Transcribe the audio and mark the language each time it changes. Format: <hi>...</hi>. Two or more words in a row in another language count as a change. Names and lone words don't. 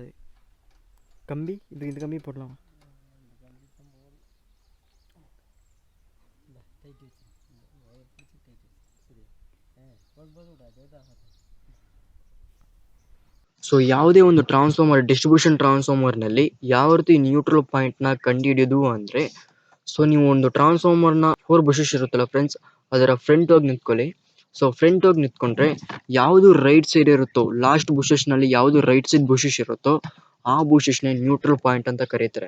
<ta>கம்பி இந்த கம்பி போடலாம். டைட் வச்சு ஒயர் பிடிச்சி டைட் வச்சு. சரி, போது விட அதே தான்.</ta> <kn>ಸೊ ಯಾವುದೇ ಒಂದು</kn> <en>transformer, distribution</en> <kn>ಟ್ರಾನ್ಸ್ಫಾರ್ಮರ್ನಲ್ಲಿ ಯಾವ ರೀತಿ</kn> <en>neutral point</en> <kn>ಕಂಡುಹಿಡಿಯೋದು ಅಂದರೆ, ಸೊ ನೀವು ಒಂದು ಟ್ರಾನ್ಸ್ಫಾರ್ಮರ್ನ 4 ಬುಷಸ್ ಇರುತ್ತಲ್ಲ ಫ್ರೆಂಡ್ಸ್, ಅದರ ಫ್ರಂಟ್ ಹೋಗಿ ನಿಂತ್ಕೊಳ್ಳಿ. ಸೊ ಫ್ರಂಟ್ ಹೋಗಿ ನಿಂತ್ಕೊಂಡ್ರೆ ಯಾವುದು</kn> <en>right side</en> <kn>ಇರುತ್ತೋ,</kn> <en>last bushes</en> <kn>ಯಾವುದು</kn> <en>right side bushes</en> <kn>ಇರುತ್ತೋ ಆ ಬೂಸ್ಟಸ್ನೇ</kn> <en>neutral point</en> <kn>ಅಂತ ಕರೀತಾರೆ.</kn>